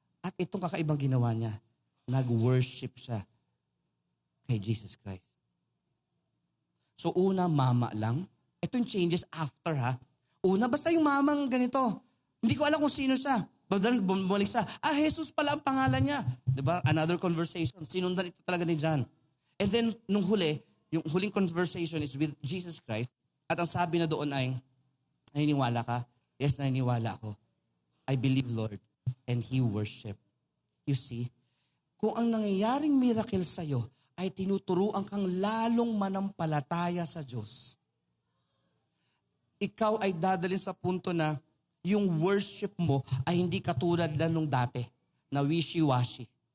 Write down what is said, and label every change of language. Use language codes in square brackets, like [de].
[tl] At itong kakaibang ginawa niya, nag-worship siya kay Jesus Christ. So una, mama lang. Ito yung changes after Una, basta yung mamang ganito. Hindi ko alam kung sino siya. Bumalik siya, Jesus pala ang pangalan niya. Diba? Another conversation. Sinundan ito talaga ni John. And then, nung huli, yung huling conversation is with Jesus Christ. At ang sabi na doon ay, naniniwala ka? Yes, naniniwala ako. [en] I believe, Lord. And he worship. You see, [tl] kung ang nangyayaring miracle sa'yo ay tinuturuan kang lalong manampalataya sa Diyos, ikaw ay dadalhin sa punto na yung worship mo ay hindi katulad lang nung dati, na wishy-washy.